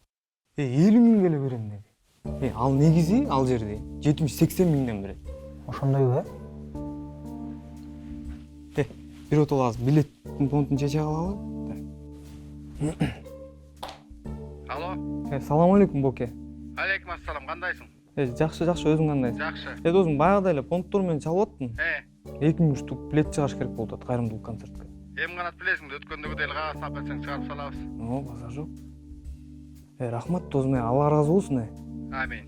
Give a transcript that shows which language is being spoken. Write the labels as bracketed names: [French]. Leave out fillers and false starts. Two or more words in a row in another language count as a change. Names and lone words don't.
[Kyrgyz] 50 000 келе берем деди. Ал негизи ал жерде 70-80 миңден берет. Ошондойбу, Бир отол азыр билеттин понтун чече калалы. Алло. [Arabic] سلام عليكم, Боке. عليكم السلام, [Kyrgyz] кандайсың? Жакшы, өзүң кандайсың? Жакшы. Досум, баягыда эле понттор менен чалып аттым. 2000 штук билет чыгаш керек болуп атат кайрымдуулук концертке. Эми гана билесиң, өткөндөгү эле кагаз тап берсең чыгарып салабыз. Базар жок. Рахмат, досум, Алла ыраазы болсун. Амин.